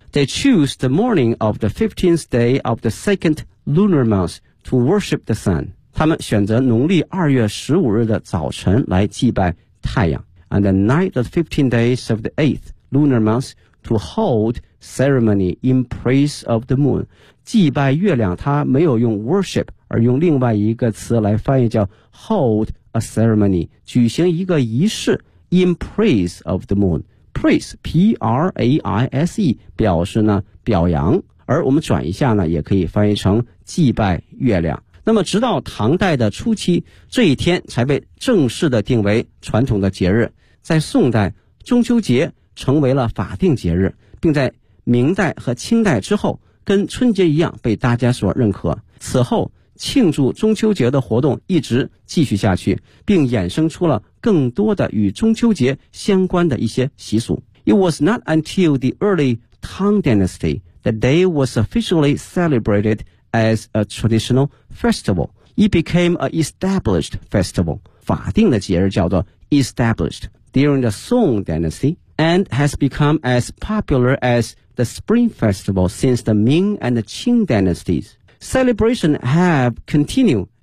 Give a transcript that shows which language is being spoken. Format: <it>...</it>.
<en>They choose the morning of the 15th day of the second lunar month to worship the sun。</en> <zh>他们选择农历2月15日的早晨来祭拜太阳。</zh> <en>And the night of 15 days of the 8th lunar month to hold ceremony in praise of the moon，</en> <zh>祭拜月亮他没有用</zh> <en>worship</en> <zh>而用另外一个词来翻译叫</zh> <en>hold a ceremony，</en> <zh>举行一个仪式</zh> <en>in praise of the moon。</en> <zh>Praise P-R-A-I-S-E 表示呢表扬，而我们转一下呢也可以翻译成祭拜月亮。那么直到唐代的初期，这一天才被正式的定为传统的节日。在宋代，中秋节成为了法定节日，并在明代和清代之后跟春节一样被大家所认可。此后庆祝中秋节的活动一直继续下去，并衍生出了更多的与中秋节相关的一些习俗。</zh> <en>It was not until the early Tang Dynasty that day was officially celebratedas a traditional festival. It became an established festival.</en> <zh>法定的节日叫做</zh> <en>established during the Song Dynasty and has become as popular as the Spring Festival since the Ming and the Qing Dynasties. Celebration have continued</en>